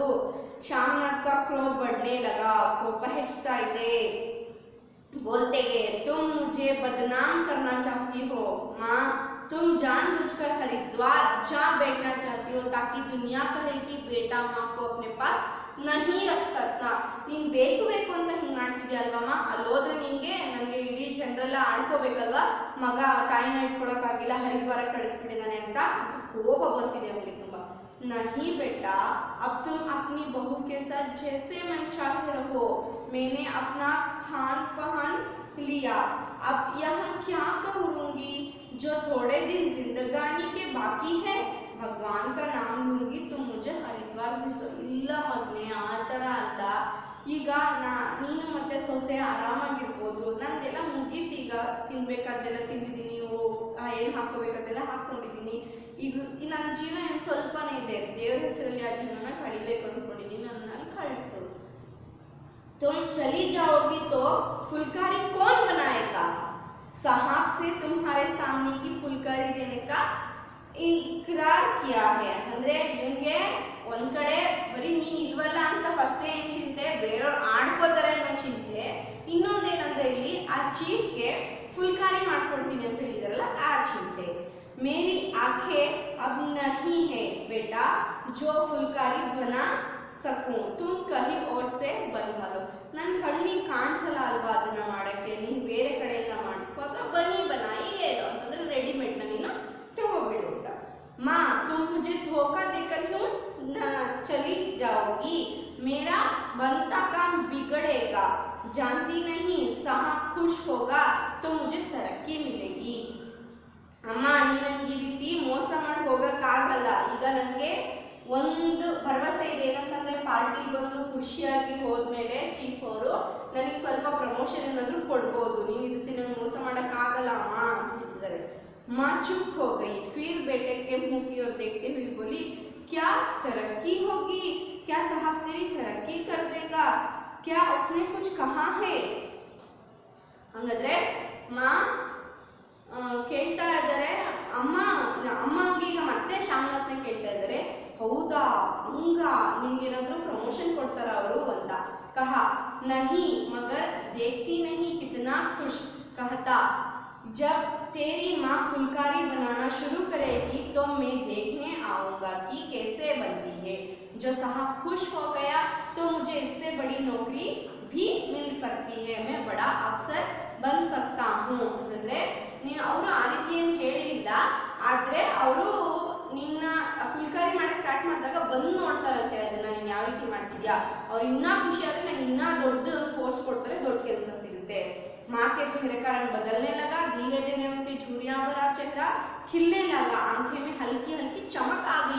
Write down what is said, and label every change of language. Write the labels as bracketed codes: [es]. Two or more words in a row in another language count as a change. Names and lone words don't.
[hi] श्यामनाथ का क्रोध बढ़ने लगा, [kn] ಕೋಪ ಹೆಚ್ಚುತ್ತಾ ಇದೆ। [hi] बोलते गए, तुम मुझे बदनाम करना चाहती हो माँ, तुम जानबूझकर हरिद्वार जा बैठना चाहती हो ताकि दुनिया कहे कि बेटा माँ को अपने पास नहीं रख सकता। [kn] ನೀನು ಬೇಕು ಅಂತ ಹಿಂಗೆ ಮಾಡ್ತಿದ್ಯಾ ಅಲ್ವಮ್ಮ, ಅಲ್ಲೋದ್ರೆ ನಿಂಗೆ ನನಗೆ ಇಡೀ ಜನರೆಲ್ಲ ಆಡ್ಕೋಬೇಕಲ್ವಾ, ಮಗ ತಾಯಿನ ಇಟ್ಕೊಳಕ್ಕಾಗಿಲ್ಲ ಹರಿದ್ವಾರ ಕಳಿಸ್ಬಿಟ್ಟಿದ್ದಾನೆ ಅಂತ ಕೋಪ ಬರ್ತಿದೆ ಅವನಿಗೆ ತುಂಬಾ। [hi] नहीं बेटा, अब तुम अपनी बहू के साथ जैसे मन चाहे रहो, मैंने अपना खान पहन लिया, अब यहाँ क्या करूँगी, जो थोड़े दिन जिंदगानी के बाकी है भगवान का नाम लूंगी, तुम मुझे हरिद्वार भेजो। [kn] ಇಲ್ಲ ಮಗನೇ, ಆ ಥರ ಅಲ್ಲ, ಈಗ ನೀನು ಮತ್ತೆ ಸೊಸೆ ಆರಾಮಾಗಿರ್ಬೋದು, ನಂದೆಲ್ಲ ಮುಗೀತು, ಈಗ ತಿನ್ಬೇಕಾದ್ದೆಲ್ಲ ತಿಂದಿದ್ದೀನಿ, ಏನು ಹಾಕೋಬೇಕದೆಲ್ಲ ಹಾಕ್ಕೊಂಡಿದ್ದೀನಿ, ಈಗ ನನ್ನ ಜೀವನ ಏನು ಸ್ವಲ್ಪನೇ ಇದೆ, ದೇವ್ರ ಹೆಸರಲ್ಲಿ ಆ ಜೀವನ ಕಳಿಬೇಕು ಅಂದ್ಕೊಂಡಿದ್ದೀನಿ, ನನ್ನನ್ನು ಕಳಿಸು। [hi] तुम चली जाओगी तो फुलकारी कौन बनाएगा, साहब से तुम्हारे सामने की फुलकारी देने का इकरार किया है। [kn] ಅಂದ್ರೆ ಇವನಿಗೆ ಒಂದ್ ಕಡೆ ಬರೀ ನೀನ್ ಇಲ್ವಲ್ಲ ಅಂತ ಫಸ್ಟ್ ಏನ್ ಚಿಂತೆ, ಬೇರೆಯವ್ರು ಆಡ್ಕೋತಾರೆ ಅನ್ನೋ ಚಿಂತೆ, ಇನ್ನೊಂದೇನಂದ್ರೆ ಇಲ್ಲಿ ಆ ಚೀಫ್ಗೆ ಫುಲ್ಕಾರಿ ಮಾಡ್ಕೊಡ್ತೀನಿ ಅಂತ ಹೇಳಿದಾರಲ್ಲ ಆ ಚಿಂತೆ। [hi] मेरी आंखें अब नहीं है बेटा जो फुलकारी बना सकूं, तुम कहीं और से बनवा लो। [kn] ನನ್ನ ಕಣ್ಣಿಗೆ ಕಾಣಿಸಲ್ಲ ಅಲ್ವಾ ಅದನ್ನ ಮಾಡಕ್ಕೆ, ನೀನು ಬೇರೆ ಕಡೆಯಿಂದ ಮಾಡಿಸ್ಕೋ ಅಥವಾ [hi] बनी बनाई [kn] ಏನು ಅಂತಂದ್ರೆ ರೆಡಿಮೇಡ್ನ ನೀನು ತಗೋಬಿಡು ಅಂತ। [hi] माँ तुम मुझे धोखा देकर क्यों चली जाओगी, मेरा बनता काम बिगड़ेगा, जानती नहीं साहब खुश होगा तो मुझे तरक्की मिलेगी। [kn] ಅಮ್ಮ ನೀನು ನನಗೆ ಈ ರೀತಿ ಮೋಸ ಮಾಡಿ ಹೋಗೋಕ್ಕಾಗಲ್ಲ, ಈಗ ನನಗೆ ಒಂದು ಭರವಸೆ ಇದೆ, ಏನಂತಂದ್ರೆ ಪಾರ್ಟಿ ಬಂದು ಖುಷಿಯಾಗಿ ಹೋದ್ಮೇಲೆ ಚೀಫ್ ಅವರು ನನಗೆ ಸ್ವಲ್ಪ ಪ್ರಮೋಷನ್ ಏನಾದರೂ ಕೊಡ್ಬೋದು, ನೀನು ಈ ರೀತಿ ನಂಗೆ ಮೋಸ ಮಾಡೋಕ್ಕಾಗಲ್ಲ ಅಮ್ಮ ಅಂತ ಹೇಳ್ತಿದ್ದಾರೆ। [hi] माँ चुप हो गई, फिर बेटे के मुंह की ओर देखते हुए बोली, क्या तरक्की होगी, क्या साहब तेरी तरक्की कर देगा, क्या उसने कुछ कहा है। [kn] ಹಂಗಾದ್ರೆ ಮಾ ಕೇಳ್ತಾ ಇದ್ದಾರೆ, ಅಮ್ಮಂಗೆ ಈಗ ಮತ್ತೆ ಶ್ಯಾಮನಾಥ್ನ ಕೇಳ್ತಾ ಇದ್ದಾರೆ, ಹೌದಾ ಹಂಗ ನಿನ್ಗೇನಾದ್ರೂ ಪ್ರಮೋಷನ್ ಕೊಡ್ತಾರ ಅವರು ಅಂತ। [hi] कहा नहीं मगर देखती नहीं कितना खुश, कहता जब तेरी माँ फुलकारी बनाना शुरू करेगी तो मैं देखने आऊँगा कि कैसे बनती है, जो साहब खुश हो गया तो मुझे इससे बड़ी नौकरी भी मिल सकती है, मैं बड़ा अफसर बन सकता हूँ। [kn] ಅಂದರೆ ನೀನು ಅವರು ಆ ರೀತಿ ಏನು ಹೇಳಿಲ್ಲ, ಆದರೆ ಅವರು ನಿನ್ನ ಫುಲ್ಕಾರಿ ಮಾಡಕ್ಕೆ ಸ್ಟಾರ್ಟ್ ಮಾಡಿದಾಗ ಬಂದು ನೋಡ್ತಾರಂತೆ ಅದನ್ನ ನೀನು ಯಾವ ರೀತಿ ಮಾಡ್ತಿದ್ಯಾ, ಅವ್ರು ಇನ್ನೂ ಖುಷಿ ಆದರೆ ನಂಗೆ ಇನ್ನೂ ದೊಡ್ಡ ಪೋಸ್ಟ್ ಕೊಡ್ತಾರೆ, ದೊಡ್ಡ ಕೆಲಸ ಸಿಗುತ್ತೆ। [hi] माँ के चेहरे का रंग बदलने लगा, धीरे धीरे उनके झुर्रियां भरा चेहरा खिलने लगा, आंखें में हल्की हल्की चमक आ गई।